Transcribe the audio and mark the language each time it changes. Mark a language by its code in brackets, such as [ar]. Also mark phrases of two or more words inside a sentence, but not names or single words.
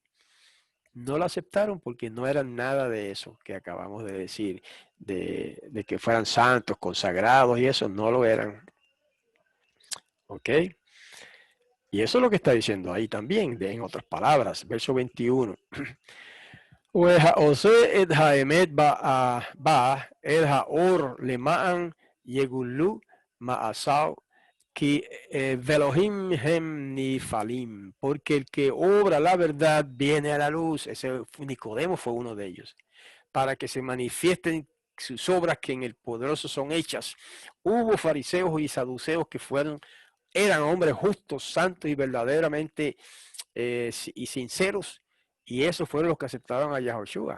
[es] No lo aceptaron porque no eran nada de eso que acabamos de decir, de que fueran santos, consagrados y eso, no lo eran. ¿Ok? Y eso es lo que está diciendo ahí también, en otras palabras, verso 21. [he] ועושה את האמת בה אל האור למען יגולו מעשיו כי ואלוהים הם נפעלים, [es] porque el que obra la verdad viene a la luz. Ese Nicodemo fue uno de ellos, para que se manifiesten sus obras que en el poderoso son hechas. Hubo fariseos y saduceos que eran hombres justos, santos y verdaderamente y sinceros, y esos fueron los que aceptaron a Yahushua.